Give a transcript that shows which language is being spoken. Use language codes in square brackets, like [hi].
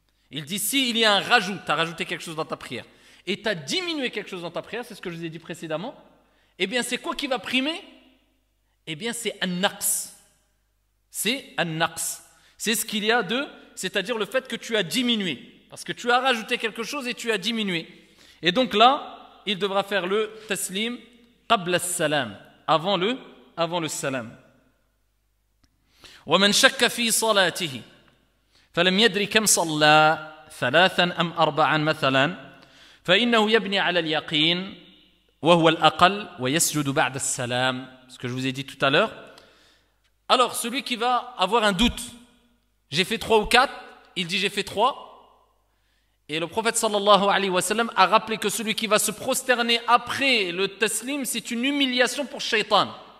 [fr] Il dit si il y a un rajout, tu as rajouté quelque chose dans ta prière et tu as diminué quelque chose dans ta prière, c'est ce que je vous ai dit précédemment, eh bien c'est quoi qui va primer? Eh bien c'est un naqs. C'est un naqs. C'est ce qu'il y a c'est-à-dire le fait que tu as diminué, parce que tu as rajouté quelque chose et tu as diminué. Et donc là, il devra faire le taslim qabla as-salam, avant le salam. [ar] ومن شك في صلاته فلم يدري كم صلى ثلاثا أم أربعا مثلا فإنه يبني على اليقين وهو الأقل ويسجد بعد السلام. [fr] Ce que je vous ai dit tout à l'heure. Alors celui qui va avoir un doute, j'ai fait 3 ou 4, il dit j'ai fait 3, et le prophète sallallahu alayhi wa sallam a rappelé que celui qui va se prosterner après le taslim, c'est une humiliation pour shaitan.